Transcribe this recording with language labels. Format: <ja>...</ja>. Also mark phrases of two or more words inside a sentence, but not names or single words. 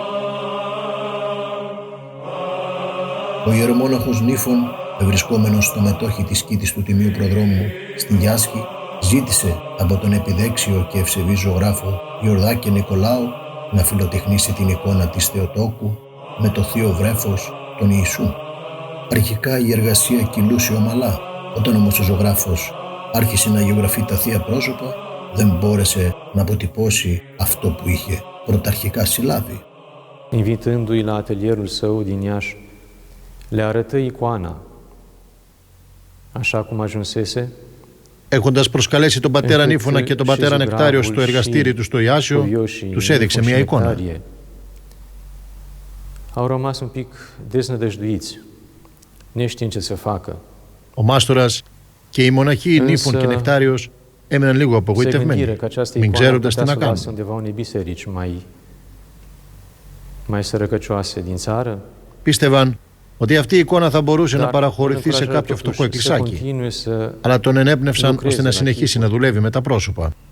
<el>Ο ιερομόναχος Νύφων, ευρισκόμενος στο μετόχι της Κήτης του Τιμίου Προδρόμου στη Γιάσχη, ζήτησε από τον επιδέξιο και ευσεβή ζωγράφο Γιορδάκη Νικολάου να φιλοτεχνήσει την εικόνα της Θεοτόκου με το θείο βρέφος τον Ιησού. Αρχικά η εργασία κυλούσε ομαλά, όταν όμως ο ζωγράφος άρχισε να γεωγραφεί τα θεία πρόσωπα, δεν μπόρεσε να αποτυπώσει αυτό που είχε πρωταρχικά συλλάβει.</el> <ro>Invitându-i la atelierul său din Iași, le arătă icoana, așa cum ajunsese.</ro> <el>Έχοντας προσκαλέσει τον πατέρα Νύφωνα και τον πατέρα Νεκτάριο στο εργαστήρι του στο Ιάσιο, τους έδειξε μια εικόνα.</el> <ro>Au rămas un pic deznădăjduiți, neștiind ce să facă.</ro> <el>Ο μάστορας και οι μοναχοί Νύφων και Νεκτάριος έμεναν λίγο απογοητευμένοι, μην ξέροντας τι να κάνουν. Πίστευαν ότι αυτή η εικόνα θα μπορούσε να παραχωρηθεί σε κάποιο φτωχό εκκλησάκι, αλλά τον ενέπνευσαν ώστε να συνεχίσει να δουλεύει με τα πρόσωπα.</el>